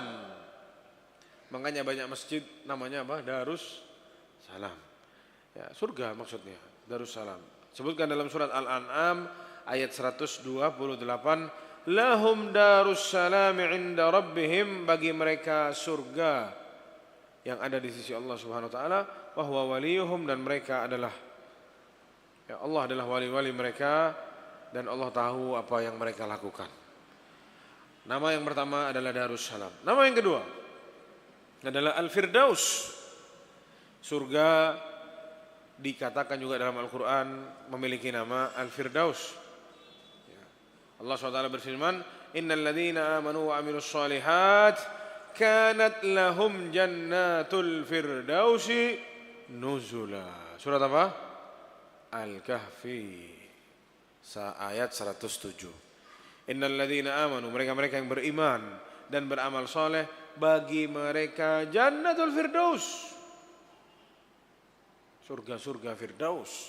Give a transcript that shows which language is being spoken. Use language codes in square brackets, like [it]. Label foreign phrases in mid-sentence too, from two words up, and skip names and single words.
[id] Makanya banyak masjid namanya apa? Darussalam. Ya, surga maksudnya, Darussalam. Sebutkan dalam surat Al-An'am ayat 128, [ar] لهم دار السلام عند ربهم, [id] bagi mereka surga yang ada di sisi Allah [ar] سبحانه وتعالى, وهو وليهم, [id] dan mereka adalah, ya Allah adalah wali-wali mereka dan Allah tahu apa yang mereka lakukan. Nama yang pertama adalah Darussalam. Nama yang kedua adalah Al-Firdaus. Surga dikatakan juga dalam Al-Quran memiliki nama Al-Firdaus. Allah SWT berfirman, [ar] إن الذين آمنوا وعملوا الصالحات كانت لهم جنات الفردوس نزلا. [id] Surat apa? Al-Kahfi ayat 107. [ar] إن الذين آمنوا, [id] mereka-mereka yang beriman dan beramal soleh, bagi mereka [ar] جنة الفردوس, [id] surga-surga firdaus.